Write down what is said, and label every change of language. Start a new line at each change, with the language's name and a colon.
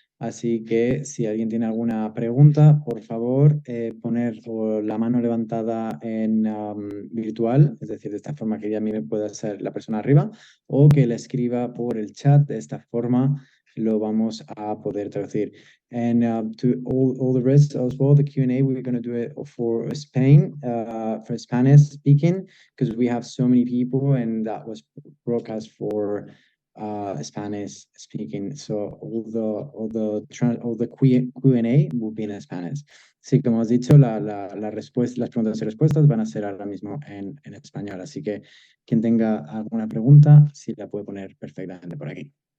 Spanish: Así que si alguien tiene alguna pregunta, por favor, poner la mano levantada en virtual, es decir, de esta forma que ya a mí me pueda ser la persona arriba, o que la escriba por el chat. De esta forma lo vamos a poder traducir.
English: And to all the rest as well, the Q&A, we're going to do it for Spain, for Spanish speaking, because we have so many people and that was broadcast for Spanish speaking. So all the Q&A will be in Spanish.
Spanish: Sí, como has dicho, las preguntas y respuestas van a ser ahora mismo en español. Así que quien tenga alguna pregunta, sí la puede poner perfectamente por aquí.